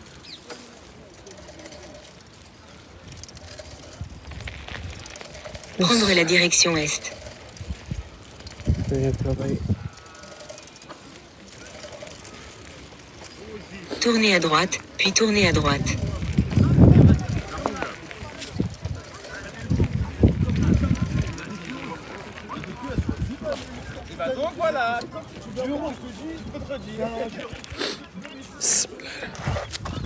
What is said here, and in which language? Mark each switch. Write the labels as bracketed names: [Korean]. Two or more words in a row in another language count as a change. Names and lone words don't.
[French] Prendre la direction est. [Hindi] देख लो भाई, [French] Tournez à droite, puis tournez à droite. Donc voilà, tu